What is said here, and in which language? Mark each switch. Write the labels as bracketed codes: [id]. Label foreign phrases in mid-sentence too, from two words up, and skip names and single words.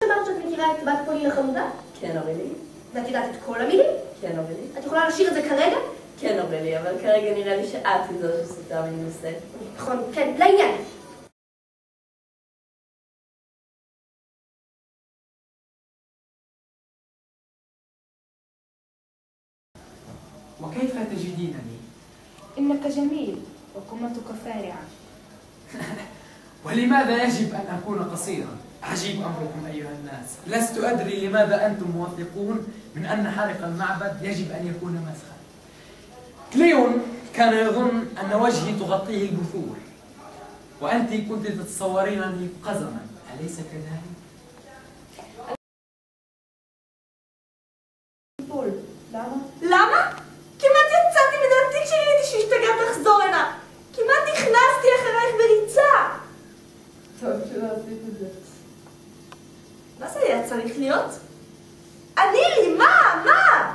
[he] אמרת שאת מכירה את בת פולין החמודה? כן, אורלי. ואת יודעת את כל המילים? כן, אורלי. את יכולה לשיר את זה כרגע? כן, אורלי, אבל כרגע נראה לי שאת היא זו שסוטה מנושא. נכון, כן, לעניין. [ar] وكيف تجدينني؟ إنك جميل وقمتك فارعة. ولماذا يجب أن أكون قصيرا؟ عجيب أمركم أيها الناس. لست أدري لماذا أنتم موثقون من أن حرق المعبد يجب أن يكون مسخا. كليون كان يظن أن وجهي تغطيه البثور، وأنت كنت تتصورينني قزما، أليس كذلك؟ [he] למה? כמעט יצאתי מדעתי כשראיתי שהשתגעת לחזור הנה. כמעט נכנסתי אחרייך בריצה. טוב שלא עשית את זה. מה זה היה צריך להיות? אני לי, מה? מה?